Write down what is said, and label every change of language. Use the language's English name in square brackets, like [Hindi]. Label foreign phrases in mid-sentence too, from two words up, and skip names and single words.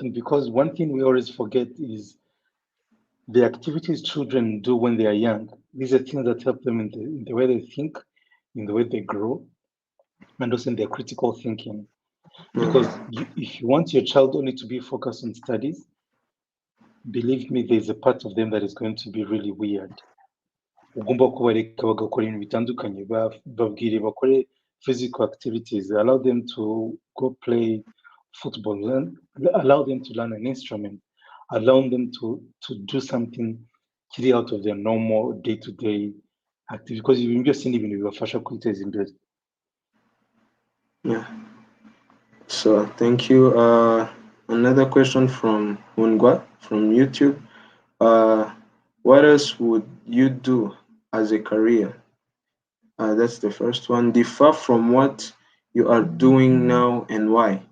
[English] wrong thing because one thing we always forget is the activities children do when they are young. These are things that help them in the way they think, in the way they grow, and also in their critical thinking. Because if you want your child only to be focused on studies, believe me, there's a part of them that is going to be really weird. [Kinyarwanda] Ugomba kubareka bagakora ibintu bitandukanye, babwire bakore [English] physical activities, allow them to go play football, allow them to learn an instrument, allow them to do something kiri out of their normal day-to-day activity, because [Kinyarwanda] ibintu byose ni ibintu bibafasha kwiteza imbere. [English] Yeah. So thank you. Another question from Hungwa from YouTube. What else would you do as a career? That's the first one. Differ from what you are doing now and why?